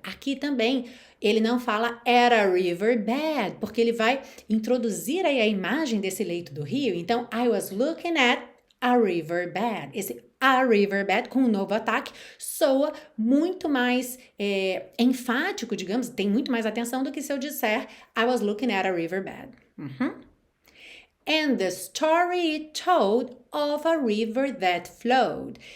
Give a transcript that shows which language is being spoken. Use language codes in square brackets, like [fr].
[pt] Aqui também ele não fala [en] at a river bed, [pt] porque ele vai introduzir aí a imagem desse leito do rio. [en] Então, I was looking at a river bed. [pt] Esse [en] a river bed [pt] com um novo ataque soa muito mais enfático, digamos, tem muito mais atenção do que se eu disser [en] I was looking at a river bed. And the story it told of a river that flowed.